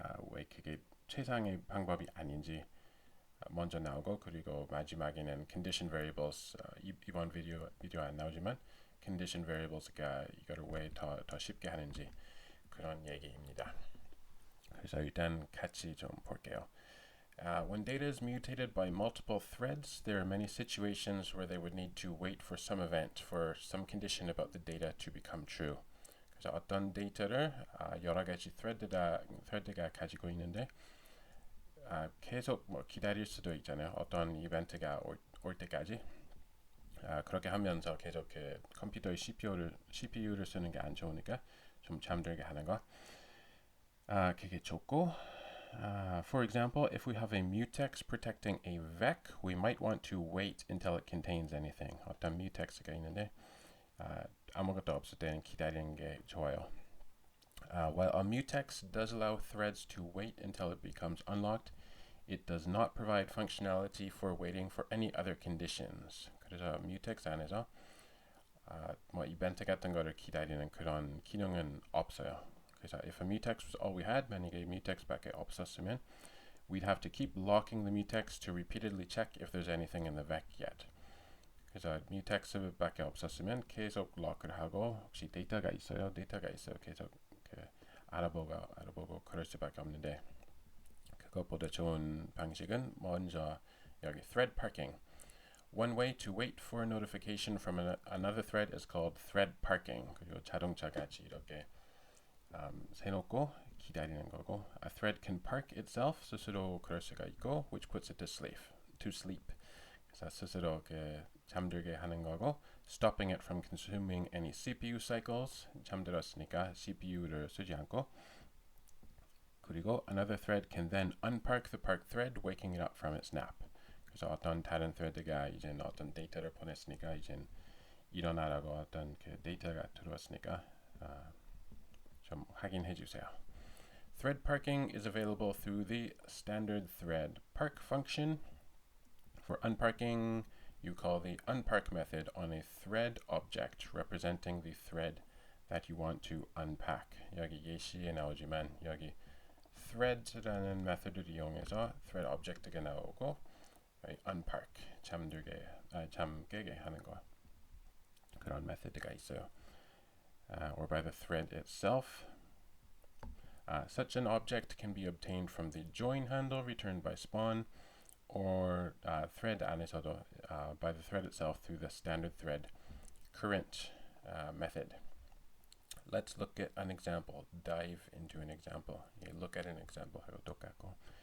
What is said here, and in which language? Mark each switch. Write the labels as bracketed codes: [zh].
[ko] 왜 그게 최상의 방법이 아닌지 먼저 나오고, 그리고 마지막에는 condition variables, 이번 비디오 안 나오지만 condition variables가 이거를 왜 더 쉽게 하는지 그런 얘기입니다. 그래서 일단 같이 좀 볼게요. [en] When data is mutated by multiple threads, there are many situations where they would need to wait for some event, for some condition about the data to become true. [ko] 그래서 어떤 데이터를 여러 가지 thread가 가지고 있는데 계속 뭐 기다릴 수도 있잖아요. 어떤 이벤트가 올 때까지. 그렇게 하면서 계속 그 컴퓨터의 CPU를 쓰는 게 안 좋으니까 좀 잠들게 하는 거. 그게 좋고. [en] For example, if we have a mutex protecting a vec, we might want to wait until it contains anything. [ko] 어떤 mutex가 있는데 아무것도 없을 때는 기다리는 게 좋아요. [en] While a mutex does allow threads to wait until it becomes unlocked, it does not provide functionality for waiting for any other conditions. [ko] 그래서 mutex 안에서 뭐 이벤트 같은 거를 기다리는 그런 기능은 없어요. 그래서 [en] if a mutex was all we had, [ko] 만약에 mutex밖에 없었으면 [en] we'd have to keep locking the mutex to repeatedly check if there's anything in the vec yet. [ko] 그래서 mutex밖에 없었으면 계속 럭을 하고 혹시 데이터가 있어요 계속 알아보고 그럴 수밖에 없는데, 그것보다 좋은 방식은 먼저 여기 thread parking. [en] One way to wait for a notification from another thread is called thread parking. [ko] 그리고 자동차 같이 이렇게 세놓고 기다리는 거고, [en] a thread can park itself, [ko] 스스로 그럴 수가 있고, [en] which puts it to sleep. [ko] 그래서 스스로 잠들게 하는 거고, [en] stopping it from consuming any CPU cycles, [ko] 잠들었으니까 CPU를 쓰지 않고. 그리고 [en] another thread can then unpark the parked thread, waking it up from its nap. [ko] 그래서 어떤 다른 thread가 이제 어떤 데이터를 보냈으니까 이제 일어나라고 어떤 그 데이터가 들어왔으니까 좀 확인해 주세요. [en] Thread parking is available through the standard thread park function. For unparking, you call the unpark method on a thread object representing the thread that you want to unpack. [ko] 여기 예시에 나오지만 여기 thread라는 메소드를 이용해서 thread object가 나오고 unpark, 잠깨게 하는 거, 그런 메소드가 있어요. [en] Or by the thread itself. Such an object can be obtained from the join handle returned by spawn, or thread [ko] 안에서도 [en] by the thread itself through the standard thread current method. Let's look at an example. Dive into an example. Look at an example [ko] 하고 똑같고.